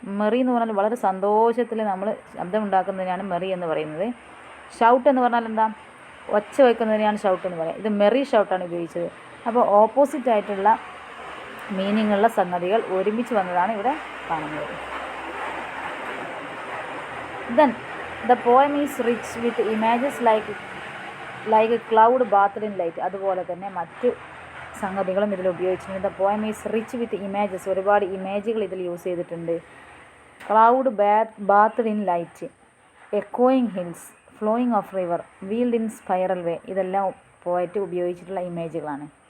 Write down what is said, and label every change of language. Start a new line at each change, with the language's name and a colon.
Malayalam: Maria എന്ന് പറഞ്ഞാൽ വളരെ സന്തോഷത്തിൽ നമ്മൾ ശബ്ദം ഉണ്ടാക്കുന്നതിനാണ് മെറി എന്ന് പറയുന്നത്. ഷൗട്ട് എന്ന് പറഞ്ഞാൽ എന്താ? ഒച്ച വയ്ക്കുന്നതിനെയാണ് ഷൗട്ട് എന്ന് പറയുന്നത്. ഇത് മെറി ഷൗട്ടാണ് ഉപയോഗിച്ചത്. അപ്പോൾ ഓപ്പോസിറ്റ് ആയിട്ടുള്ള മീനിങ് ഉള്ള സംഗതികൾ ഒരുമിച്ച് വന്നതാണ് ഇവിടെ കാണുന്നത്. Then
English: The poem is rich with images like a cloud bathed in light.
Malayalam: അതുപോലെ തന്നെ മറ്റ് സംഗതികളും ഇതിൽ ഉപയോഗിച്ചിട്ടുണ്ട്.
English: the poem is rich with images,
Malayalam: ഒരുപാട് ഇമേജുകൾ ഇതിൽ യൂസ് ചെയ്തിട്ടുണ്ട്.
English: cloud ബാത്ത്ഡ് in light, എക്കോയിങ് hills, flowing of river, wheeled in spiral way,
Malayalam: ഇതെല്ലാം പോയിട്ട് ഉപയോഗിച്ചിട്ടുള്ള ഇമേജുകളാണ്.